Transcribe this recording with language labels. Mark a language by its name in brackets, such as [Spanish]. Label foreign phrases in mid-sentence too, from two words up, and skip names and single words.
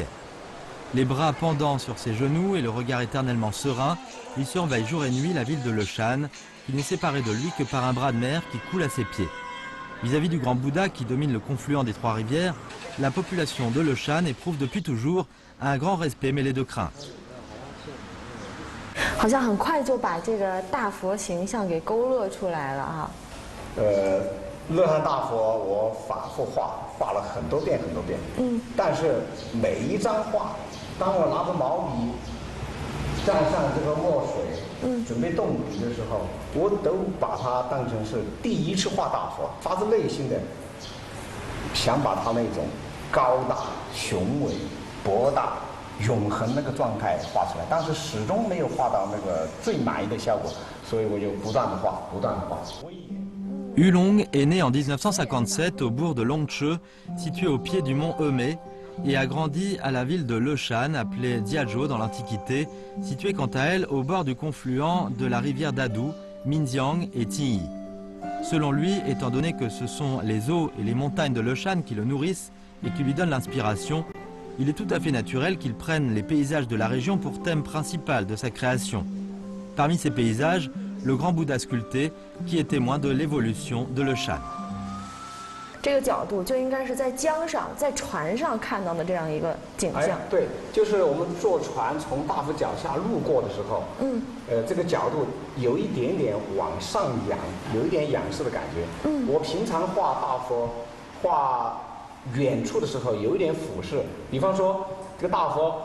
[French] Les bras pendants sur ses genoux et le regard éternellement serein, il surveille jour et nuit la ville de Leshan, qui n'est séparée de lui que par un bras de mer qui coule à ses pieds. Vis-à-vis du grand Bouddha qui domine le confluent des Trois Rivières, la population de Leshan éprouve depuis toujours un grand respect mêlé de crainte. [Chinese] 好像很快就把这个大佛形象给勾勒出来了啊。乐山大佛我反复画了很多遍，但是每一张画，当我拿着毛笔蘸上这个墨水，准备动笔的时候，我都把它当成是第一次画大佛，发自内心的想把它那种高大、雄伟、博大、永恒那个状态画出来，但是始终没有画到那个最满意的效果，所以我就不断的画。 [French] Hulong est né en 1957 au bourg de Longche, situé au pied du mont Hemé, et a grandi à la ville de Leshan, appelée Diazhou dans l'Antiquité, située quant à elle au bord du confluent de la rivière Dadu, Minjiang et Tingyi. Selon lui, étant donné que ce sont les eaux et les montagnes de Leshan qui le nourrissent et qui lui donnent l'inspiration, il est tout à fait naturel qu'il prenne les paysages de la région pour thème principal de sa création. Parmi ces paysages, le grand Bouddha sculpté qui est témoin de l'évolution de Leshan. [Chinese] 这个角度就应该是在江上、在船上看到的这样一个景象。对，就是我们坐船从大佛脚下路过的时候，这个角度有一点点往上仰，有一点仰视的感觉。我平常画大佛，画远处的时候有一点俯视，比方说这个大佛。